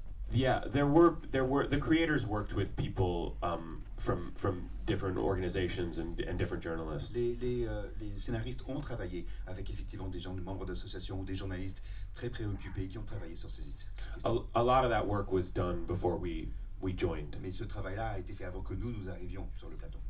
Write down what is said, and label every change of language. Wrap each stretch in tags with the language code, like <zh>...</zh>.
<en>Yeah, there were the creators worked with people from different organizations and different journalists.</en> <fr>Les scénaristes ont travaillé avec effectivement des gens, des membres d'associations ou des journalistes très préoccupés qui ont travaillé sur ces questions.</fr> <en>A lot of that work was done before we joined.</en> <fr>Mais ce travail-là a été fait avant que nous arrivions sur le plateau.</fr>